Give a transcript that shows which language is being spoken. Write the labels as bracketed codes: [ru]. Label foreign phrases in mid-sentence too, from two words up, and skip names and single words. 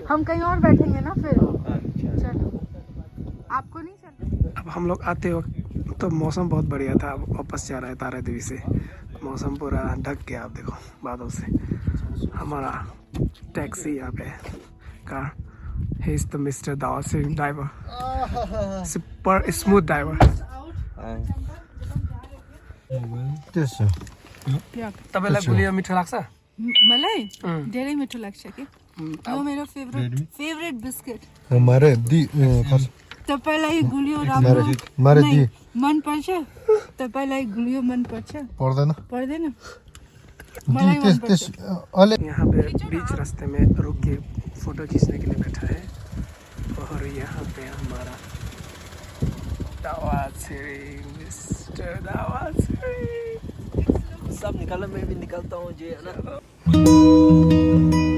[hi] हम कहीं और बैठेंगे ना फिर। अच्छा, चलो, आपको नहीं चलना? अब हम लोग आते वक्त तो मौसम बहुत बढ़िया था, अब वापस जा रहा है तारा देवी से, मौसम पूरा ढक गया, आप देखो बादल से। हमारा टैक्सी यहाँ पे कार, [en] he is the Mr. Dawar Singh driver, super smooth driver। [ne] त्यसो तपाईँलाई गुलियो मिठो लाग्छ? मलाई धेरै मिठो लाग्छ कि यो मेरो [en] favourite biscuit. [hi] हमारे दी [ne] तपाईलाई गुलियो राम्रो मारे दी मन पर्छ? तपाईलाई गुलियो मन पर्छ? पर्दैन पर्दैन, मलाई मन पर्छ। [hi] यहाँ पे बीच रास्ते में रुक के फोटो खींचने के लिए बैठा है, और यहाँ पे हमारा दावा सिंह, मिस्टर दावा सिंह। सब निकाला, मैं भी निकलता हूँ जी, है ना।